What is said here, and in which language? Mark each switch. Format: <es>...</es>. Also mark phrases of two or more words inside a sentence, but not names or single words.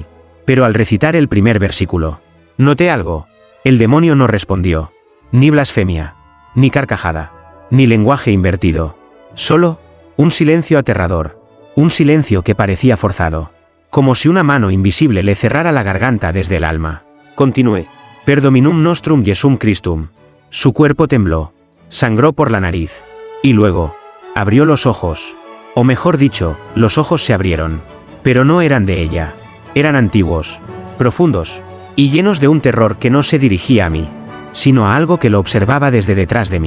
<es>Pero al recitar el primer versículo, noté algo. El demonio no respondió. Ni blasfemia. ni carcajada, ni lenguaje invertido. Solo, un silencio aterrador. Un silencio que parecía forzado. Como si una mano invisible le cerrara la garganta desde el alma. Continué.</es> <la>Per dominum nostrum Jesum Christum.</la> <es>Su cuerpo tembló. Sangró por la nariz. Y luego, abrió los ojos. O mejor dicho, los ojos se abrieron. Pero no eran de ella. Eran antiguos, profundos, y llenos de un terror que no se dirigía a mí, sino a algo que lo observaba desde detrás de mí.</es>